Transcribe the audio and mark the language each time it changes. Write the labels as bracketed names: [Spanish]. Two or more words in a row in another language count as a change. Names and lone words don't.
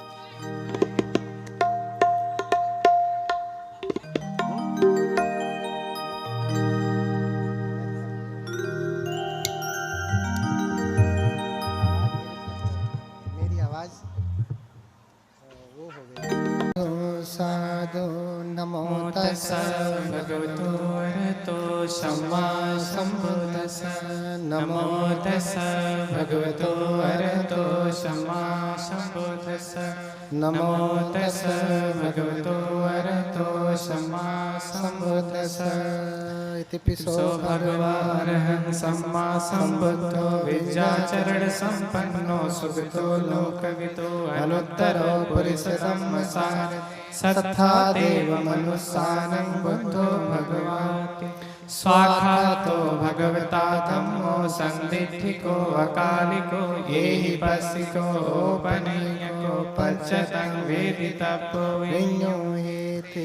[Hindi] मेरी आवाज वो हो गई। [Pali] साधु नमो तस्सै भगवतो अरहतो सम्मा सम्बुद्दस्स। नमो तस्सै भगवतो अरहतो सम्मा सम्बुद्दस्स। नमो तस्सै भगवतो अरहतो सम्मा सम्बुद्दस्स। इतिपिसो सो भगवानः सम्मा सम्बुद्धो विद्याचरण संपन्नो सुगतो लोकविदो अनुत्तरो पुरुषोत्तमः सत्था देव मनुस्सानं बुद्धो भगवाति स्वाखातो भगवता धम्मो संदिठिको अकालिको येहि पस्सिको ओपनय्यको पच्चतं वेदितव्यो विඤ्ඤो हेते